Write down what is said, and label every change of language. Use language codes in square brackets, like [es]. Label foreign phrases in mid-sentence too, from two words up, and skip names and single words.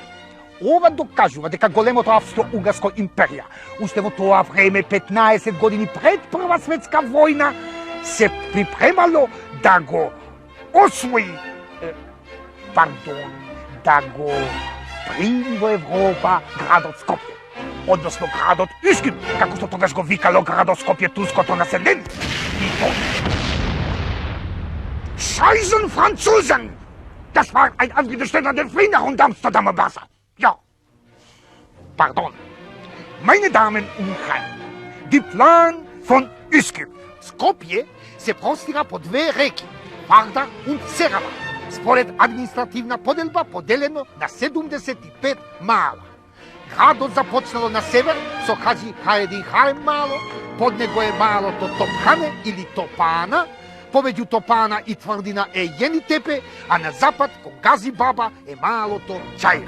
[mk] Ова докажува дека големото Австро-Унгарско империја, уште во тоа време 15 години пред Прва светска војна, се припремало да го освои, да го прими во Европа градот Скопје, односно градот Искин, како што тогаш го викало градот Скопје турското население. И тоа [de] Scheißen Franzosen! Das war ein Angestellter der Frieden und Amsterdamer Wasser. Ja. Pardon. Meine Damen und Herren, die Plan von Üsküp. [mk] Скопје се простира по две реки, Вардар und Серава. Според административна поделба поделено на 75 мала. Градот започнало на север со Хаджи Хаедин Харем мало, под него е малото Топхане или Топана, повеќе Топана и тврдина е Јенитепе, а на запад кон Гази Баба е малото Чаир.